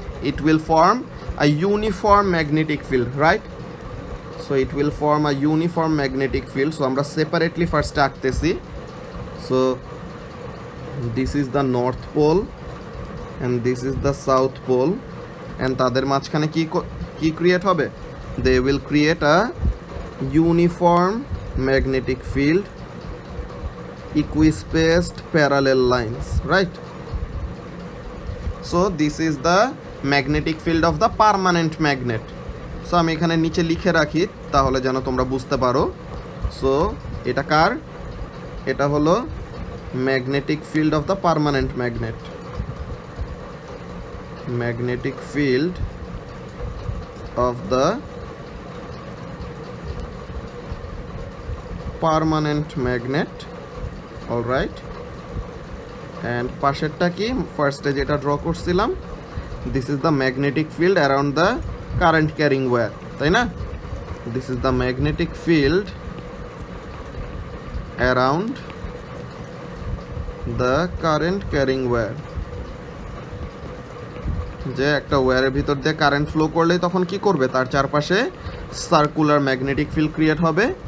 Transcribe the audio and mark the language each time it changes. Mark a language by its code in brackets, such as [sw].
[en] It will form a uniform magnetic field, right? So it will form a uniform magnetic field. [bn] So আমরা separately ফার্স্টে আঁকতেছি। [en] so this is the north pole and this is the south pole, and [bn] তাদের মাঝখানে কি create হবে? [en] They will create a uniform magnetic field, equispaced parallel lines, right? So this is the magnetic field of the permanent magnet. [bn] So আমি এখানে নিচে লিখে রাখি তাহলে যেন তোমরা বুঝতে পারো। সো এটা কার? এটা হলো [en] magnetic field of the permanent magnet. Magnetic field of the permanent magnet, all right? [bn] and পাশেরটা কি? ফার্স্টে যেটা ড্র করছিলাম, [en] this is the magnetic field around the current carrying wire, [bn] তাই না? [en] this is the magnetic field around the current carrying wire, [bn] যে একটা ওয়্যারের ভিতর দিয়ে কারেন্ট ফ্লো করলে তখন কি করবে, তার চারপাশে সার্কুলার ম্যাগনেটিক ফিল্ড ক্রিয়েট হবে।